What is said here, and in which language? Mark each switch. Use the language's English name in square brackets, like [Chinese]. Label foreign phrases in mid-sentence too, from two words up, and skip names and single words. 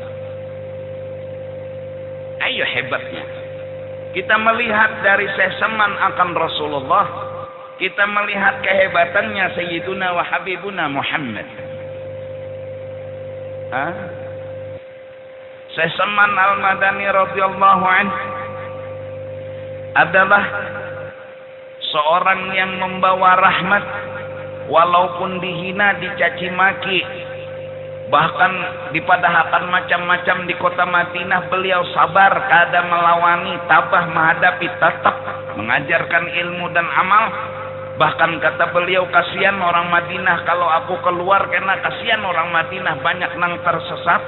[Banjar] Ayo hebatnya. Kita melihat dari Syekh Saman akan Rasulullah. Kita melihat kehebatannya [Arabic] Sayyiduna wa Habibuna [Banjar] Muhammad. Syekh Saman Al-Madani [Arabic] radhiyallahu anhu [Banjar] adalah seorang yang membawa rahmat, walaupun dihina, dicaci maki, Bahkan dipadahkan macam-macam di kota Madinah, beliau sabar kada melawani, tabah menghadapi, tetap mengajarkan ilmu dan amal. Bahkan kata beliau, kasihan orang Madinah kalau aku keluar, karena kasihan orang Madinah banyak nang tersesat.